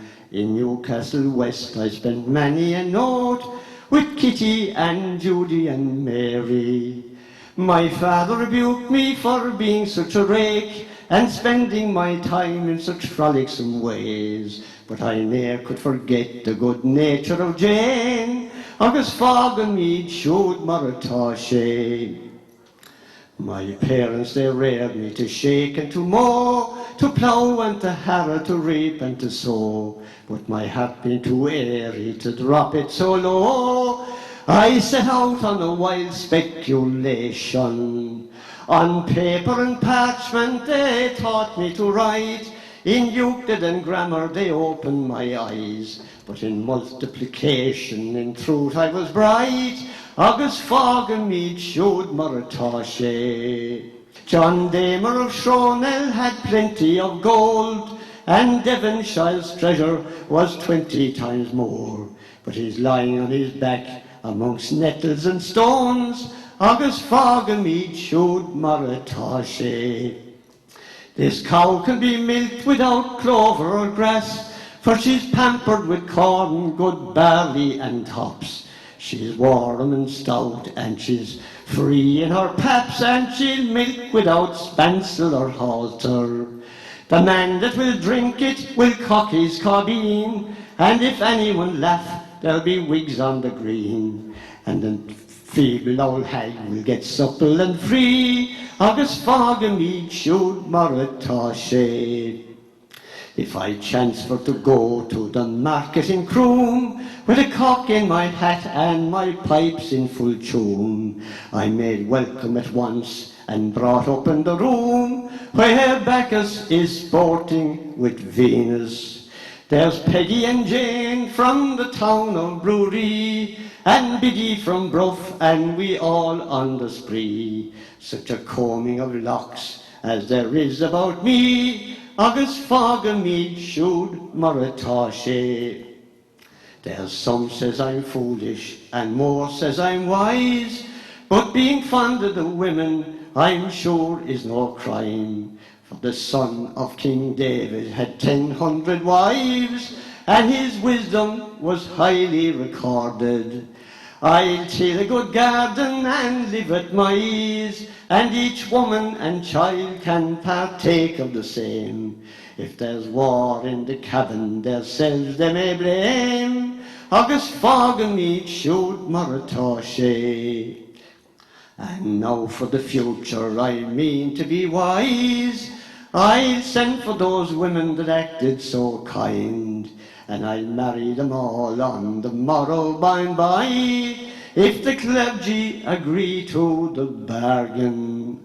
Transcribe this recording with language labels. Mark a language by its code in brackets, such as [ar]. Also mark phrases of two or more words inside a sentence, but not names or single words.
[en] In Newcastle West I spent many a note with Kitty and Judy and Mary. My father rebuked me for being such a rake and spending my time in such frolicsome ways. But I ne'er could forget the good nature of Jane, [ga] agus fágan míid siúd mar atá sé. [en] My parents, they reared me to shake and to mow, to plough and to harrow, to reap and to sow. But my heart being too airy to drop it so low, I set out on a wild speculation. On paper and parchment they taught me to write, in Euclid and grammar they opened my eyes. But in multiplication, in truth I was bright, [ga] agus fágan míid siúd mar atá sé. [en] John Damer of Shronell had plenty of gold, and Devonshire's treasure was 20 times more. But he's lying on his back amongst nettles and stones, [ga] agus fágan míid siúd mar atá sé. [en] This cow can be milked without clover or grass, for she's pampered with corn, good barley and hops. She's warm and stout, and she's free in her paps, and she'll milk without spancel or halter. The man that will drink it will cock his cobbeen, and if anyone laugh, there'll be wigs on the green. And the feeble old hag will get supple and free, [ga] agus fágan míid siúd mar atá sé. [en] If I chance for to go to the market in Croom, with a cock in my hat and my pipes in full tune, I'm made welcome at once and brought up in the room, where Bacchus is sporting with Venus. There's Peggy and Jane from the town of Brewery, and Biddy from Bruff, and we all on the spree. Such a combing of locks as there is about me, [ga] agus fágan míid siúd mar atá sé. [en] There's some says I'm foolish, and more says I'm wise, but being fond of the women, I'm sure is no crime. For the son of King David had 1,000 wives, and his wisdom was highly recorded. I'll till a good garden and live at my ease, and each woman and child can partake of the same. If there's war in the cabin, theirselves they may blame, [ga] agus fágan míid siúd mar atá sé. [en] And now for the future I mean to be wise. I'll send for those women that acted so kind, and I'll marry them all on the morrow by and by, if the clergy agree to the bargain.